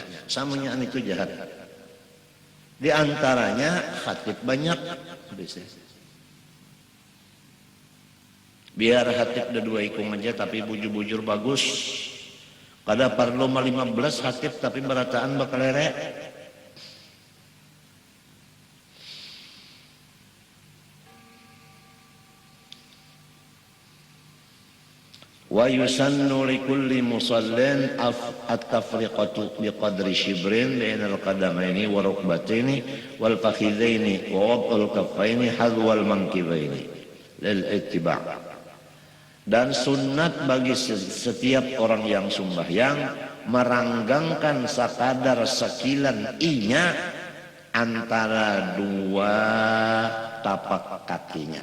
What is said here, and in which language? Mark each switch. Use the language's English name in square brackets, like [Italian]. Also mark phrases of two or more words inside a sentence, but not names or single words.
[Banjar] Samunyaan itu jahat. Di antaranya khatib banyak. Biar khatib ada dua ikung aja tapi bujur-bujur bagus. Kada perlu 15 khatib tapi berataan bakal lerek. [Arabic] ويسن لكل مصل التفرقة بقدر شبر بين القدمين والركبتين والفخذين ووضع الكفين حذو المنكبين للاتباع'. [Banjar] Dan sunnat bagi setiap orang yang sembahyang meranggangkan sekadar sekilan inya antara dua tapak kakinya.